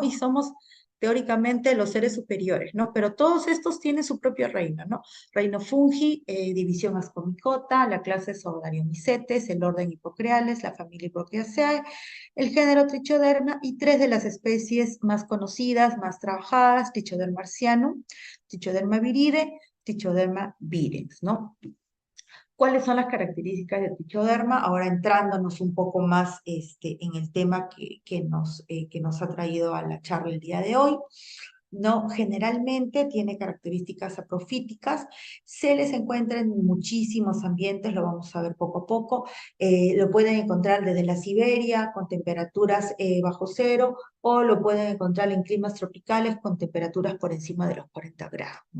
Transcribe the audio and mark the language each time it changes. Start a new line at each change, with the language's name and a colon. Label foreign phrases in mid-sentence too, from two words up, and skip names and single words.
Spanish: Y somos teóricamente los seres superiores, ¿no? Pero todos estos tienen su propio reino, ¿no? Reino fungi, división Ascomycota, la clase Sordariomicetes, el orden Hippocreales, la familia Hippocaceae, el género Trichoderma y tres de las especies más conocidas, más trabajadas: Trichoderma marcianum, Trichoderma viride, Trichoderma virens, ¿no? ¿Cuáles son las características de Trichoderma? Ahora entrándonos un poco más en el tema que nos ha traído a la charla el día de hoy. ¿no? Generalmente tiene características saprofíticas, se les encuentra en muchísimos ambientes, lo vamos a ver poco a poco, lo pueden encontrar desde la Siberia con temperaturas bajo cero, o lo pueden encontrar en climas tropicales con temperaturas por encima de los 40 grados, ¿no?